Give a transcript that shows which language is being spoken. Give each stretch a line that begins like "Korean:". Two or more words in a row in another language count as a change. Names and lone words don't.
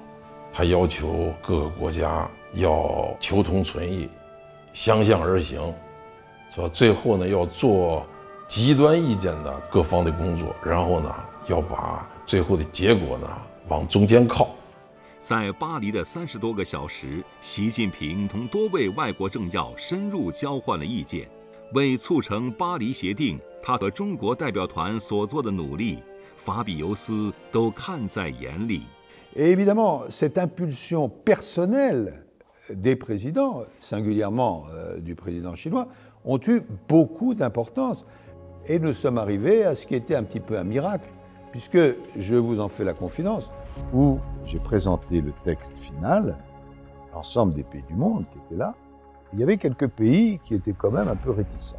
Chinese: 他要求各个国家要求同存异，相向而行，说最后呢要做极端意见的各方的工作，然后呢要把最后的结果呢往中间靠。在巴黎的30多个小时，习近平同多位外国政要深入交换了意见，为促成巴黎协定，他和中国代表团所做的努力，法比尤斯都看在眼里。
French: Et évidemment, cette impulsion personnelle des présidents, singulièrement du président chinois, ont eu beaucoup d'importance. Et nous sommes arrivés à ce qui était un petit peu un miracle, puisque, je vous en fais la confidence, où j'ai présenté le texte final, l'ensemble des pays du monde qui étaient là, il y avait quelques pays qui étaient quand même un peu réticents.